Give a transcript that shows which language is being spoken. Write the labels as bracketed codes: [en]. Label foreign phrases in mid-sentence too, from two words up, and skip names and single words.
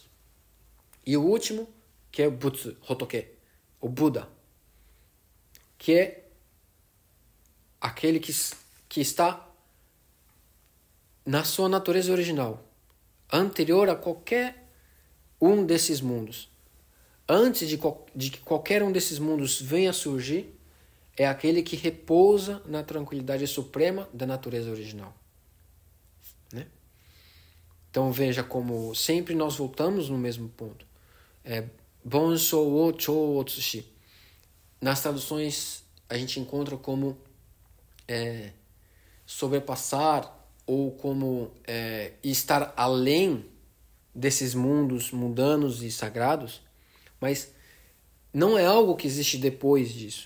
[pt] E o último, que é o Butsu, Hotoke, o Buda, que é aquele que está na sua natureza original, anterior a qualquer um desses mundos. Antes de que qualquer um desses mundos venha a surgir, é aquele que repousa na tranquilidade suprema da natureza original. Né? Então veja como sempre nós voltamos no mesmo ponto. [ja] 凡聖を超越し. [pt] Nas traduções a gente encontra como sobrepassar ou como estar além desses mundos mundanos e sagrados, mas não é algo que existe depois disso.